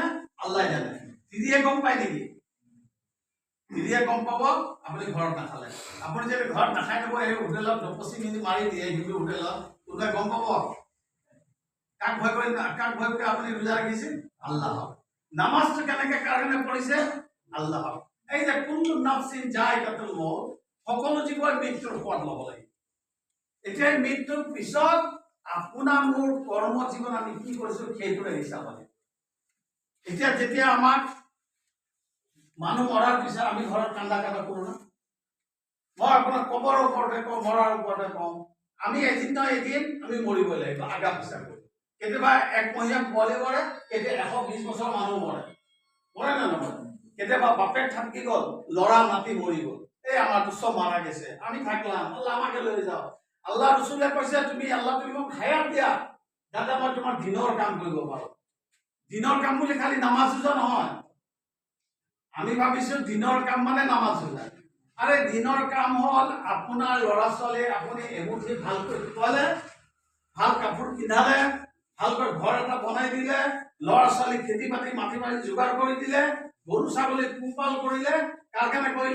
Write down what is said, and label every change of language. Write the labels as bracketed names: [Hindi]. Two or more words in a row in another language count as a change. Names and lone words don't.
[Assamese] আল্লাহ জানে। তিৰিয়ে গম পায় নেকি? তিৰিয়ে গম পাব আপুনি ঘৰত নাখালে। আপুনি যদি ঘৰত নাখাই দিব, এই হোটেলত 25 মিনিট মাৰি দিয়ে হিন্দু হোটেলত, কোনোবাই গম পাব? কাক ভয় কৰি আপুনি ৰোজা ৰাখিছে? আল্লাহ। নামাজটো কেনেকে কাৰণে পঢ়িছে? আল্লাহ। এই যে [Arabic] كل نفس ذائقة الموت, [Assamese] সকলো জীৱই মৃত্যুৰ সোৱাদ ল'ব লাগে। এতিয়া মৃত্যুৰ পিছত আপোনাৰ মোৰ কৰ্ম জীৱন আমি কি কৰিছো সেইটোৰে হিচাপ আছে। এতিয়া যেতিয়া আমাক মানুহ মৰাৰ পিছত আমি ঘৰত কান্দা কান্দা কৰো না? মই আপোনাক কবৰ ওপৰতে কওঁ, মৰাৰ ওপৰতে কওঁ। আমি এদিন নহয় এদিন আমি মৰিবই লাগিব, আগা পিছা কৰি। কেতিয়াবা একমহীয়া পোৱালি মৰে, কেতিয়াবা 120 বছৰ মানুহ মৰে। মৰে না নমৰে? কেতিয়াবা বাপেক থাকি গ'ল, ল'ৰা নাতি মৰি গ'ল, এই আমাৰতো [Bangla] চব মাৰা গেছে, আমি থাকলাম, [Assamese] আল্লাহ আমাকে লৈ যাও। আল্লাহ ৰসুলে কৈছে তুমি আল্লাহ তুমি মোক হায়াত দিয়া যাতে মই তোমাৰ দিনৰ কাম কৰিব পাৰো। দিনৰ কাম বুলি খালি নামাজ ৰোজা নহয়। আমি ভাবিছো দিনৰ কাম মানে নামাজ ৰোজা। আৰে দিনৰ কাম হ'ল আপোনাৰ ল'ৰা ছোৱালী আপুনি এমুঠি ভালকৈ খোৱালে, ভাল কাপোৰ পিন্ধালে, ভালকৈ ঘৰ এটা বনাই দিলে, ল'ৰা ছোৱালী খেতি বাতি মাটি বাৰী যোগাৰ কৰি দিলে, গৰু ছাগলী পোহপাল কৰিলে, কাৰ কাৰণে কৰিলে?